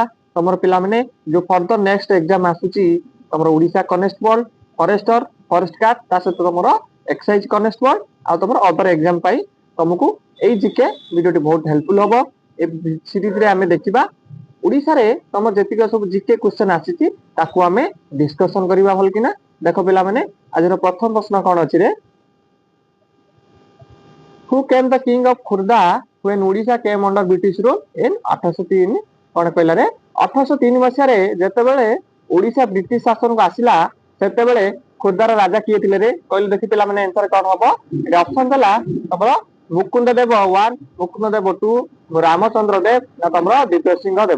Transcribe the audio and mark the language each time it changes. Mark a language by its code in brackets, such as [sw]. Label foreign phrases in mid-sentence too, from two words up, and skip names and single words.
[or] ତମର ପିଲାମାନେ ଯୋଉ [en] further next exam [or] ଆସୁଛି ତମର [en] Odisha constable, forester, forest guard [or] ତା ସହିତ ତମର [en] excise constable [or] ଆଉ ତମର [en] other exam [or] ପାଇଁ ତମକୁ ଏଇ ଜିକେ ଭିଡିଓଟି ବହୁତ ହେଲ୍ପଫୁଲ ହବ। ଏ ସିରିଜରେ ଆମେ ଦେଖିବା ଓଡିଶାରେ ତମର ଯେତିକ ସବୁ [en] GK question [or] ଆସିଛି ତାକୁ ଆମେ ଡିସ୍କସନ କରିବା ଭଲ କିନା। ଦେଖ ପିଲାମାନେ ଆଜିର ପ୍ରଥମ ପ୍ରଶ୍ନ କଣ ଅଛି ରେ? [en] Who came the king of Khurda when Odisha came under British rule in 1803? [or] କଣ କହିଲା ରେ? 1803 ମସିହାରେ ଯେତେବେଳେ ଓଡିଶା ବ୍ରିଟିଶ ଶାସନକୁ ଆସିଲା ସେତେବେଳେ ଖୋର୍ଦ୍ଧାର ରାଜା କିଏ ଥିଲେ ରେ? କହିଲେ ଦେଖି ପିଲାମାନେ ଆନ୍ସର କଣ ହବ? ଏଠି ଅପସନ ଦେଲା ତମର ମୁକୁନ୍ଦ ଦେବ 1, ମୁକୁନ୍ଦ ଦେବ 2, ରାମଚନ୍ଦ୍ର ଦେବ ନା ତମର ଦ୍ୱିତୀୟ ସିଂହ ଦେବ।